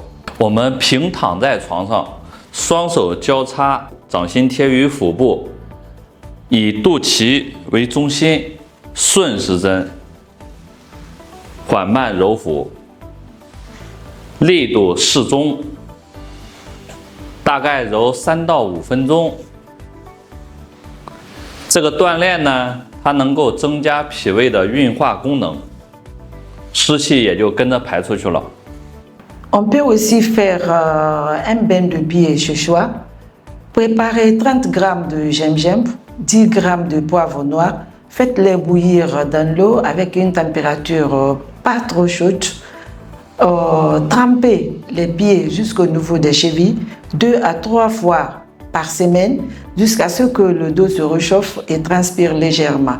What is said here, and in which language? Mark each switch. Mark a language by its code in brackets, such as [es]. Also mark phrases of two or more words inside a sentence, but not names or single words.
[zh] 我们平躺在床上，双手交叉，掌心贴于腹部，以肚脐为中心，顺时针缓慢揉腹，力度适中，大概揉3到5分钟。这个锻炼呢，它能够增加脾胃的运化功能，湿气也就跟着排出去了。 [fr] On peut aussi faire un bain de pied chez soi. Préparez 30 g de gingembre, 10 g de poivre noir. Faites-les bouillir dans l'eau avec une température pas trop chaude. Trempez les pieds jusqu'au niveau des chevilles 2 à 3 fois par semaine jusqu'à ce que le dos se réchauffe et transpire légèrement.